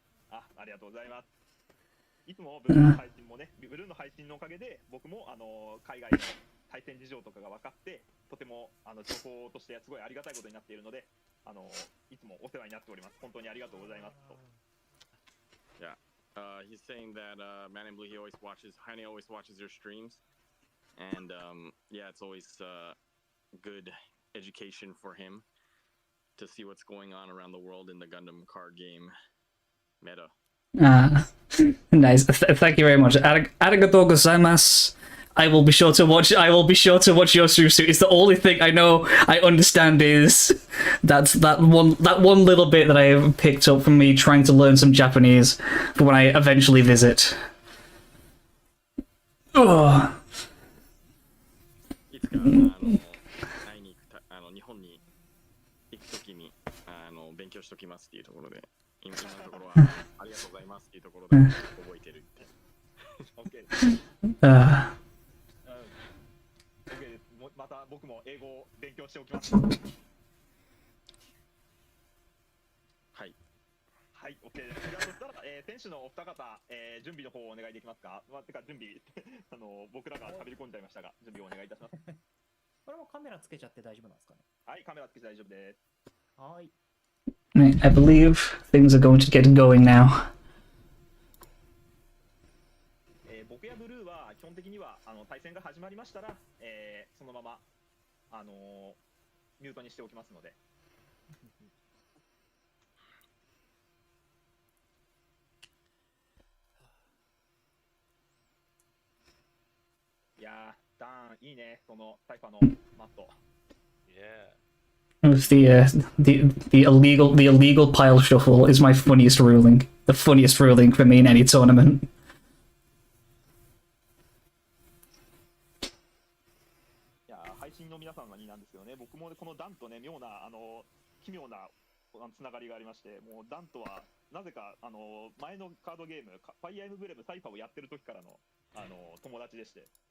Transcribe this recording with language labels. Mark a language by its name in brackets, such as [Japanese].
[Japanese] ありがとうございます。いつもブルーの配信もね、ブルーの配信のおかげで、僕も海外の対戦事情とかが分かって、とても情報としてすごいありがたいことになっているので、いつもお世話になっております。本当にありがとうございますと。 [English] Yeah. He's saying that Man in Blue, Heine always watches your streams. And yeah, it's always good education for him to see what's going on around the world in the Gundam card game meta. Nice. Thank you very much. [Japanese] Arigatou gozaimasu. [English] I will be sure to watch your stream soon. It's the only thing I know I understand is that one little bit that I have picked up from me trying to learn some Japanese for when I eventually visit. Oh. [Japanese] いつか会いに日本に行くときに勉強しときますっていうところで、今のところはありがとうございますっていうところで覚えてるって。 OK です。また僕も英語を勉強しておきます。はい。はい、OK です。じゃあそしたら、選手のお二方、準備の方をお願いできますか。てか準備僕らが喋り込んじゃいましたが、準備をお願いいたします。これもカメラつけちゃって大丈夫なんですかね。はい、カメラつけて大丈夫です。はい。 [English] Right, I believe things are going to get going now. [Japanese] 僕やブルーは基本的には対戦が始まりましたら、そのままミュートにしておきますので。いやー、ダーンいいね、そのサイファのマット。 [English] With the illegal pile shuffle is my funniest ruling. The funniest ruling for me in any tournament. [Japanese] いやー、配信の皆さんになんですけどね、僕もこのダンとね、妙な奇妙なつながりがありまして、もうダンとはなぜか前のカードゲーム、ファイアーエムブレムサイファーをやってる時からの友達でして。